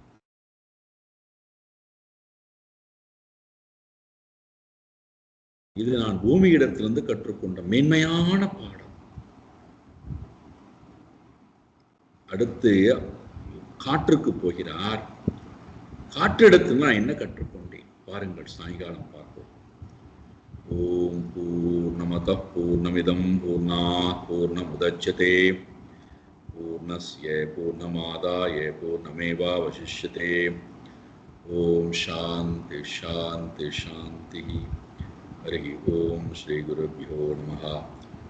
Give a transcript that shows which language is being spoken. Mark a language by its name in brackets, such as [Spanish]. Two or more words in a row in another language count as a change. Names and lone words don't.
[Tamil] இது நான் பூமியிடத்திலிருந்து கற்றுக்கொண்ட மேன்மையான பாடம். அடுத்து காற்றுக்கு போகிறார். காற்றிடத்தில் நான் என்ன கற்றுக்கொண்டேன் பாருங்கள், சாயங்காலம் பார்ப்போம். [Sanskrit] ओम् पूर्णमद पूर्णमिदम् पूर्णात् पूर्णमुदच्यते पूर्णस्य पूर्णमादाय पूर्णमेवावशिष्यते. ओम् शान्ति शान्ति शान्ति. हरि ओम् श्री गुरुभ्यो नमः.